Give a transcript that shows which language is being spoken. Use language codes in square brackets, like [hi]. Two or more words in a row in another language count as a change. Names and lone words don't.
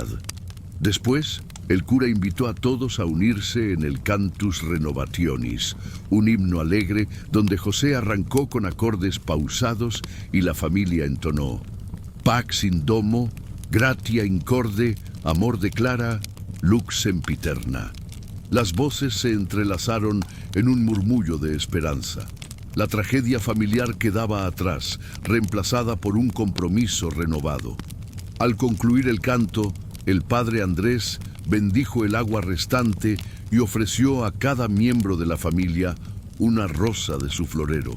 [es] Después, el cura invitó a todos a unirse en el Cantus Renovationis, un himno alegre donde José arrancó con acordes pausados y la familia entonó: [la] Pax in domo, gratia incorde, amor declara, lux sempiterna. [es] Las voces se entrelazaron en un murmullo de esperanza. La tragedia familiar quedaba atrás, reemplazada por un compromiso renovado. Al concluir el canto, el padre Andrés bendijo el agua restante y ofreció a cada miembro de la familia una rosa de su florero.